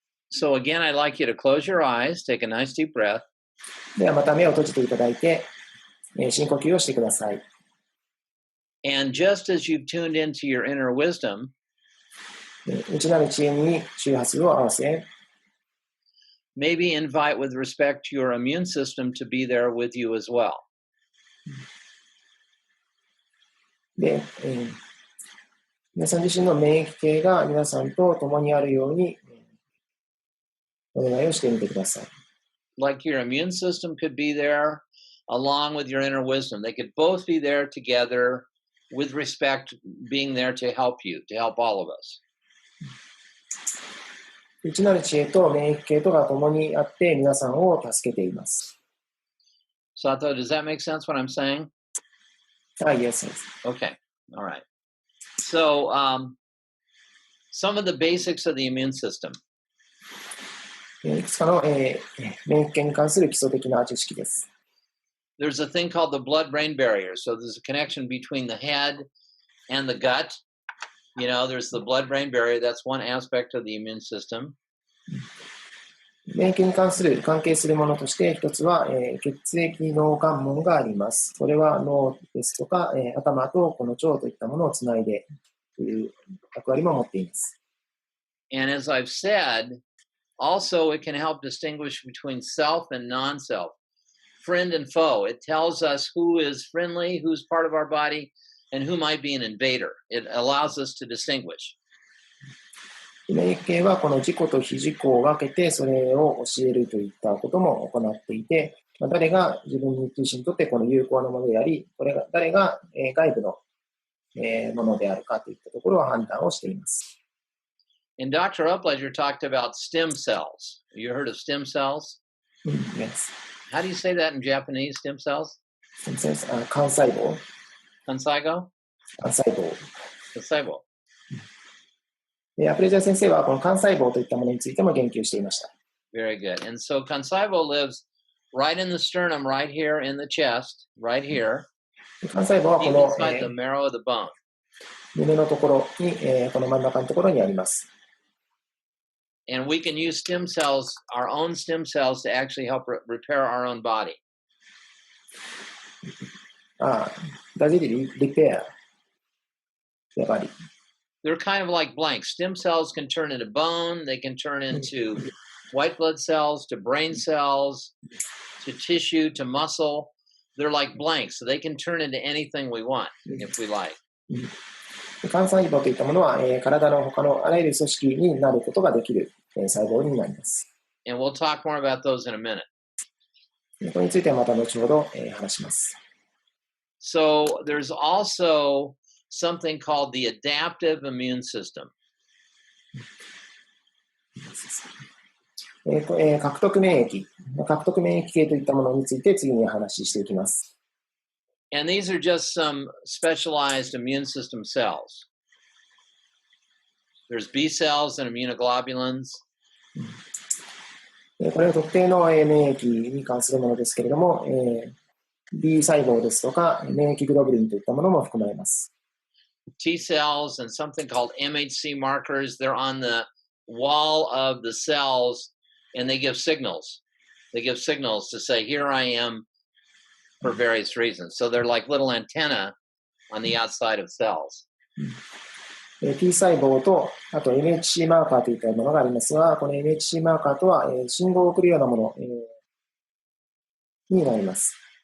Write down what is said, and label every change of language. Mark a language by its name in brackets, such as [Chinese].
[English] So again, I'd like you to close your eyes, take a nice deep breath. [Japanese] ではまた目を閉じていただいて、深呼吸をしてください。 [English] And just as you've tuned into your inner wisdom, [Japanese] 内なる知恵に周波数を合わせ、 [English] maybe invite with respect to your immune system to be there with you as well. [Japanese] で、皆さん自身の免疫系が皆さんと共にあるようにお願いをしてみてください。 [English] Like your immune system could be there along with your inner wisdom. They could both be there together with respect, being there to help you, to help all of us. [Japanese] 内なる知恵と免疫系とが共にあって皆さんを助けています。 [English] Sato, does that make sense what I'm saying? Yes. Okay. All right. So some of the basics of the immune system. [Japanese] いくつかの、免疫系に関する基礎的な知識です。 [English] There's a thing called the blood-brain barrier. So there's a connection between the head and the gut. You know, there's the blood-brain barrier. That's one aspect of the immune system. [Japanese] 免疫に関係するものとして一つは、血液脳関門があります。それは脳ですとか、頭とこの腸といったものをつないでという役割も持っています。 [English] And as I've said, also it can help distinguish between self and non-self, friend and foe. It tells us who is friendly, who's part of our body, and who might be an invader. It allows us to distinguish. [Japanese] 免疫系はこの自己と非自己を分けてそれを教えるといったことも行っていて、誰が自分自身にとってこの有効なものであり、誰が外部のものであるかといったところを判断をしています。 [English] And Dr. Upledger talked about stem cells. You heard of stem cells? Yes. How do you say that in Japanese, stem cells? Stem cells, 幹細胞。 [Japanese] 幹細胞? 幹細胞。幹細胞。アプレジャー先生はこの幹細胞といったものについても言及していました。 [English] Very good. And so 幹細胞 lives right in the sternum, right here in the chest, right here. [Japanese] 幹細胞はこの、 [English] inside the marrow of the bone. [Japanese] 胸のところに、この真ん中のところにあります。 [English] And we can use stem cells, our own stem cells, to actually help repair our own body. Does it repair the body? They're kind of like blanks. Stem cells can turn into bone. They can turn into white blood cells, to brain cells, to tissue, to muscle. They're like blanks. So they can turn into anything we want if we like. [Japanese] 幹細胞といったものは、体の他のあらゆる組織になることができる、細胞になります。 [English] And we'll talk more about those in a minute. [Japanese] これについてはまた後ほど、話します。 [English] So there's also something called the adaptive immune system. [Japanese] 獲得免疫系といったものについて次に話していきます。 [English] And these are just some specialized immune system cells. There's B cells and immunoglobulins. [Japanese] これは特定の免疫に関するものですけれども、B 細胞ですとか免疫グロブリンといったものも含まれます。 [English] T cells and something called MHC markers. They're on the wall of the cells and they give signals. They give signals to say, here I am for various reasons. So they're like little antenna on the outside of cells. [Japanese] T 細胞と、あと MHC マーカーといったものがありますが、この MHC マーカーとは、信号を送るようなもの、になります。